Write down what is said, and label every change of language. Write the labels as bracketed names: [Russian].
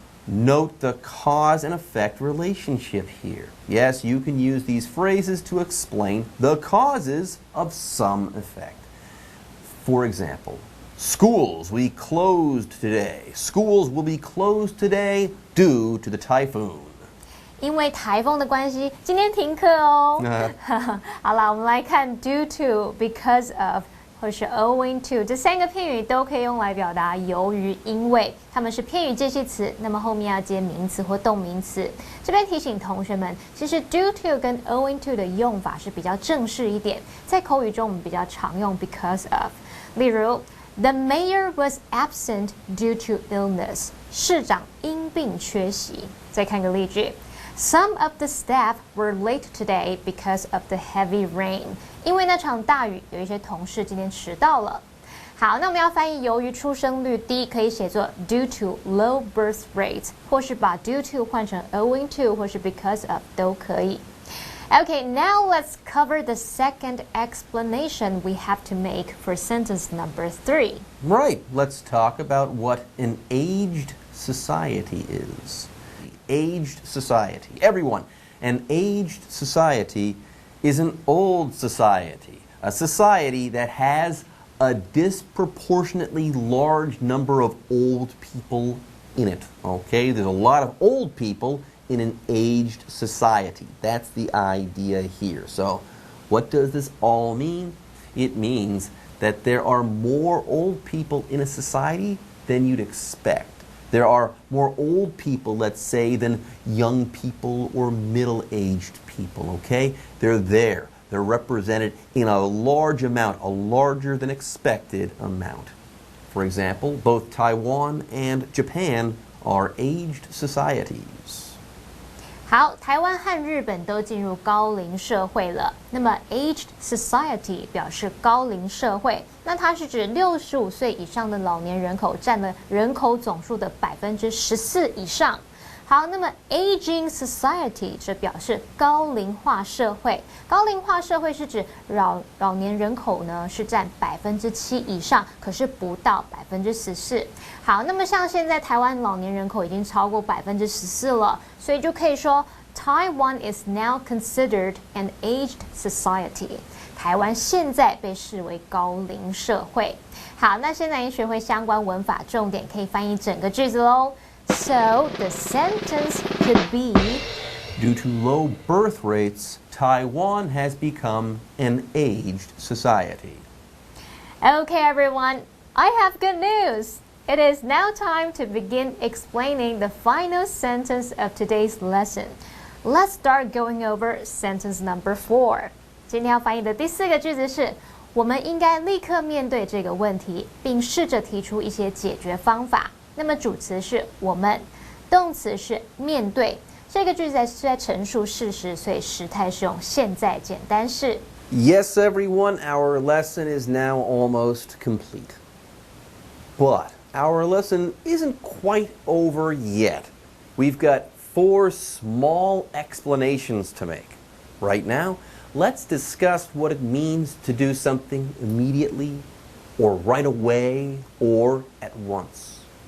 [English] Note the cause and effect relationship here. Yes, you can use these phrases to explain the causes of some effect. For example, schools we closed today. Schools will be closed today due to the typhoon. [Chinese] 因为台风的关系，今天停课哦。好啦，我们来看 [English] due to、 because of [Chinese] 或是 [English] owing to [Chinese] 这三个片语都可以用来表达由于、因为，它们是片语介系词，那么后面要接名词或动名词。这边提醒同学们，其实 [English] due to [Chinese] 跟 [English] owing to [Chinese] 的用法是比较正式一点，在口语中我们比较常用 [English] because of。 [Chinese] 例如 [English] The mayor was absent due to illness. [Chinese] 市长因病缺席。再看个例句 [English] Some of the staff were late today because of the heavy rain. [Chinese] 因为那场大雨，有一些同事今天迟到了。好，那我们要翻译由于出生率低，可以写作 [English] due to low birth rate， [Chinese] 或是把 [English] due to [Chinese] 换成 [English] owing to [Chinese] 或是 [English] because of [Chinese] 都可以。 [English] Okay, now let's cover the second explanation we have to make for sentence number 3. Right, let's talk about what an aged society is. Aged society. Everyone, an aged society is an old society. A society that has a disproportionately large number of old people in it. Okay, there's a lot of old people in an aged society. That's the idea here. So, what does this all mean? It means that there are more old people in a society than you'd expect. There are more old people, let's say, than young people or middle-aged people, okay? They're there. They're represented in a large amount, a larger than expected amount. For example, both Taiwan and Japan are aged societies. [Chinese] 好，台湾和日本都进入高龄社会了。那么 [English] aged society [Chinese] 表示高龄社会，那它是指65岁以上的老年人口占了人口总数的14%以上。好，那么 [English] aging society [Chinese] 这表示高龄化社会。高龄化社会是指老年人口呢是占7%以上，可是不到14%。好，那么像现在台湾老年人口已经超过14%了，所以就可以说 [English] Taiwan is now considered an aged society. [Chinese] 台湾现在被视为高龄社会。好，那现在已经学会相关文法重点，可以翻译整个句子喽。 [English] So the sentence could be Due to low birth rates, Taiwan has become an aged society. Okay, everyone, I have good news. It is now time to begin explaining the final sentence of today's lesson. Let's start going over sentence number 4. [Chinese] 今天要翻译的第4个句子是，我们应该立刻面对这个问题，并试着提出一些解决方法。那么主词是我们，动词是面对。这个句子是在陈述事实，所以时态是用现在简单式。 [English] Yes, everyone, our lesson is now almost complete. But our lesson isn't quite over yet. We've got 4 small explanations to make. Right now, let's discuss what it means to do something immediately, or right away, or at once.